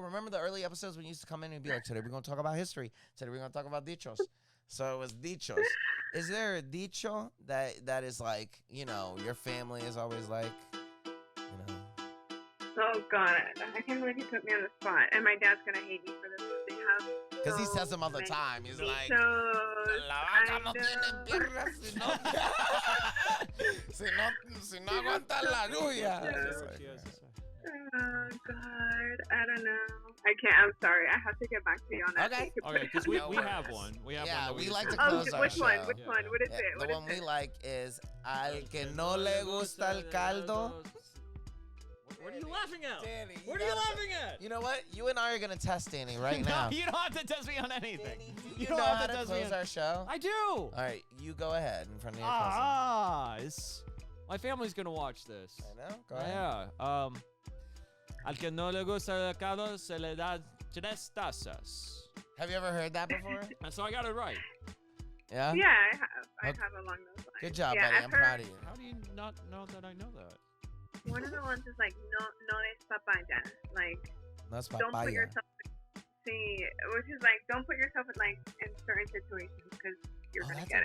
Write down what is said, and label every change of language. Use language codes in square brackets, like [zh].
[en] Remember the early episodes when you used to come in and be like, today we're going to talk about history. Today we're going to talk about dichos. So it was dichos. Is there a dicho that is like, your family is always like, Oh, God. I can't believe you put me on the spot. And my dad's going to hate me for this. Because he says them all the time. He's like, [es] La vaca no tiene piernas si no aguanta la lluvia. [en] Oh, God. I don't know. I can't. I'm sorry. I have to get back to you on that. Okay, because we have one. We have one. We like to close our which show. One? Which one? What is it? The one we like is [es] Al que no le gusta el caldo. [en] What are you laughing at? Danny, what are you laughing at? You know what? You and I are going to test Danny right now. No, you don't have to test me on anything. Danny, you don't know have to close our show? I do. All right, you go ahead in front of your cousin. My family's going to watch this. I know. Go ahead. Yeah. [es] Al que no le gusta el caldo se le da 3 tazas. [en] Have you ever heard that before? So I got it right. Yeah? Yeah, I have. I have along those lines. Good job, buddy. I'm proud of you. How do you not know that I know that? One of the ones is like, [es] no es papaya. [en] Like, [es] no es [en] don't put yourself, which is like, don't put yourself in certain situations because you're going to get